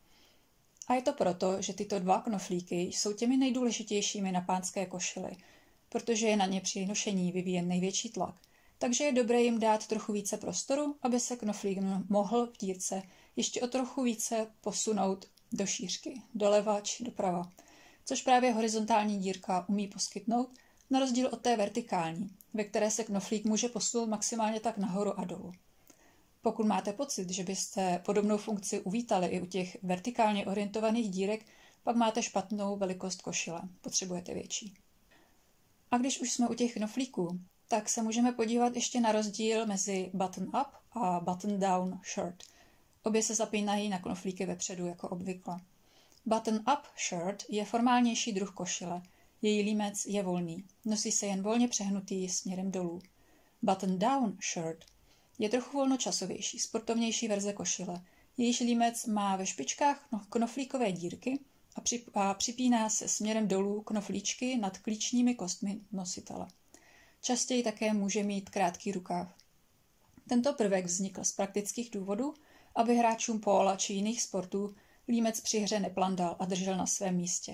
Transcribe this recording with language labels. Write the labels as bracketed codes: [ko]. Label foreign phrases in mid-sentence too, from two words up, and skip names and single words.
[cs] A je to proto, že tyto dva knoflíky jsou těmi nejdůležitějšími na pánské košili, protože je na ně při nošení vyvíjen největší tlak, takže je dobré jim dát trochu více prostoru, aby se knoflík mohl v dírce ještě o trochu více posunout do šířky, doleva či doprava, což právě horizontální dírka umí poskytnout, na rozdíl od té vertikální, ve které se knoflík může posunout maximálně tak nahoru a dolů. Pokud máte pocit, že byste podobnou funkci uvítali i u těch vertikálně orientovaných dírek, pak máte špatnou velikost košile, potřebujete větší. A když už jsme u těch knoflíků, tak se můžeme podívat ještě na rozdíl mezi button-up a [en] button-down shirt. [cs] Obě se zapínají na knoflíky vepředu jako obvykle. [en] Button-up shirt [cs] je formálnější druh košile, její límec je volný, nosí se jen volně přehnutý směrem dolů. [en] Button-down shirt [cs] je trochu volnočasovější, sportovnější verze košile. Jejíž límec má ve špičkách knoflíkové dírky a připíná se směrem dolů knoflíčky nad klíčními kostmi nositele. Častěji také může mít krátký rukáv. Tento prvek vznikl z praktických důvodů, aby hráčům póla či jiných sportů límec při hře neplandal a držel na svém místě.